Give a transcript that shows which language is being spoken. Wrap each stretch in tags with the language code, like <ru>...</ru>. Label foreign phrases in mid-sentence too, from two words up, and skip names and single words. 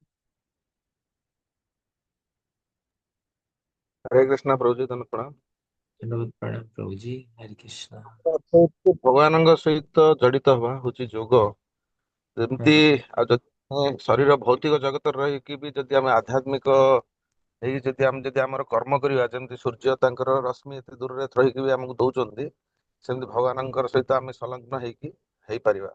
<hi>हरे कृष्णा प्रभु जी धन्य प्रणाम। धन्यवाद प्रणाम प्रभु जी। हरे कृष्णा।</hi> <or>ଭଗବାନଙ୍କ ସହିତ ଜଡିତ ହବା ହଉଛି ଯୋଗ। ଯେମିତି</or> <hi>हाँ।</hi> <or>ଆଉ ଯଦି ଶରୀର ଭୌତିକ ଜଗତରେ ରହିକି ବି ଯଦି ଆମେ ଆଧ୍ୟାତ୍ମିକ ହେଇକି ଯଦି ଆମର କର୍ମ କରିବା, ଯେମିତି ସୂର୍ଯ୍ୟ ତାଙ୍କର ରଶ୍ମି ଏତେ ଦୂରରେ ରହିକି ବି ଆମକୁ ଦଉଛନ୍ତି, ସେମିତି ଭଗବାନଙ୍କର ସହିତ ଆମେ ସଂଲଗ୍ନ ହେଇକି ହେଇପାରିବା।</or>